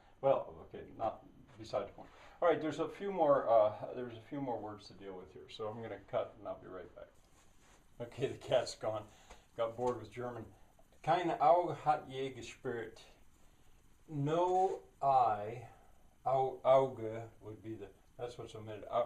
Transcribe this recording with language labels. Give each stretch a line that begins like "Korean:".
English: Well, okay, not beside the point. All right, there's a few more words to deal with here, so I'm going to cut and I'll be right back. Okay, the cat's gone. Got bored with German.
German: Kein Auge hat je gespürt.
English: No eye, Auge would be that's what's omitted.